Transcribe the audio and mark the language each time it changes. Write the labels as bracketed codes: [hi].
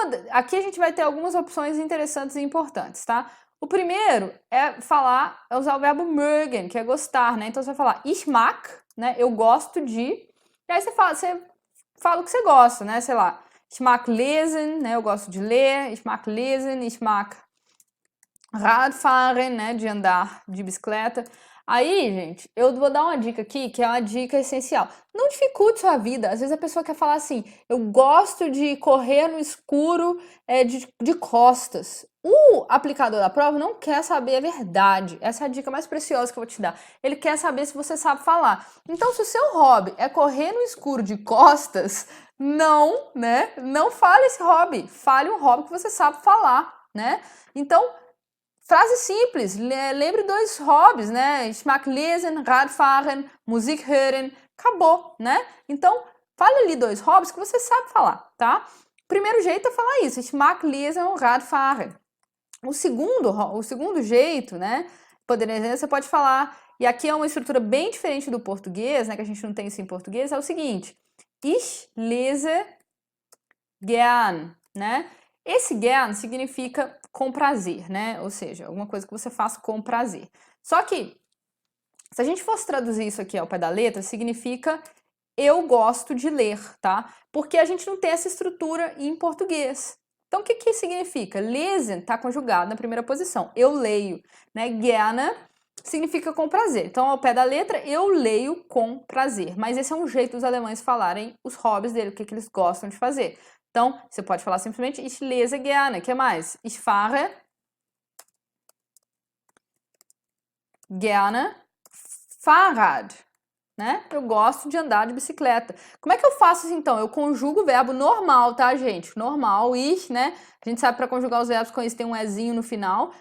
[pt] Aqui a gente vai ter algumas opções interessantes e importantes, tá? O primeiro é usar o verbo mögen, que é gostar, né? Então, você vai falar ich mag, né? Eu gosto de. E aí você fala o que você gosta, né? Sei lá. [de] Ich mag lesen, [pt] né? Eu gosto de ler. [de] Ich mag lesen, ich mag Radfahren, né? [pt] De andar de bicicleta. Aí, gente, eu vou dar uma dica aqui, que é uma dica essencial. Não dificulte sua vida. Às vezes a pessoa quer falar assim, eu gosto de correr no escuro de costas. O aplicador da prova não quer saber a verdade. Essa é a dica mais preciosa que eu vou te dar. Ele quer saber se você sabe falar. Então, se o seu hobby é correr no escuro de costas, não, né? Não fale esse hobby. Fale um hobby que você sabe falar, né? Então, frase simples, lembre 2 hobbies, né? [de] Ich mag lesen, Radfahren, Musik hören, acabou, né? [pt] Então, fale ali 2 hobbies que você sabe falar, tá? Primeiro jeito é falar isso, [de] ich mag lesen und Radfahren. [pt] O segundo jeito, né? Você pode falar, e aqui é uma estrutura bem diferente do português, né? Que a gente não tem isso em português, é o seguinte, [de] ich lese gern, [pt] né? Esse gern significa com prazer, né? Ou seja, alguma coisa que você faz com prazer. Só que, se a gente fosse traduzir isso aqui ao pé da letra, significa eu gosto de ler, tá? Porque a gente não tem essa estrutura em português. Então, o que significa? Lesen tá conjugado na primeira posição. Eu leio, né? Gerne significa com prazer. Então, ao pé da letra, eu leio com prazer. Mas esse é um jeito dos alemães falarem os hobbies dele, o que eles gostam de fazer. Então, você pode falar simplesmente [de] ich lese gerne. [pt] O que mais? [de] Ich fahre gerne Fahrrad, né? [pt] Eu gosto de andar de bicicleta. Como é que eu faço isso então? Eu conjugo o verbo normal, tá, gente? Normal, ich, né? A gente sabe para conjugar os verbos com isso tem um ezinho no final.